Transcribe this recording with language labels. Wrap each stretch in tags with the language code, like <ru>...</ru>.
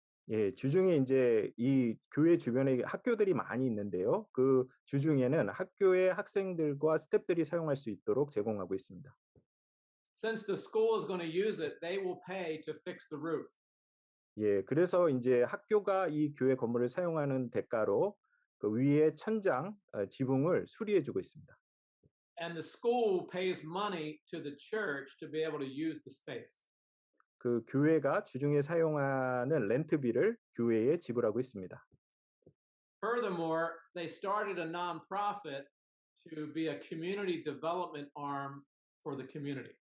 <ko>예, 주중에 이제 이 교회 주변에 학교들이 많이 있는데요. 그 주중에는 학교의 학생들과 스태프들이 사용할 수 있도록 제공하고 있습니다.</ko> <en>Since the school is going to use it, they will pay to fix the roof.</en> <ko>예, 그래서 이제 학교가 이 교회 건물을 사용하는 대가로 그 위에 천장 지붕을 수리해주고 있습니다.</ko> <en>And the school pays money to the church to be able to use the space.</en> <ko>그 교회가 주중에 사용하는 렌트비를 교회에 지불하고 있습니다.</ko> <en>Furthermore, they started a nonprofit to be a community development arm for the community.</en>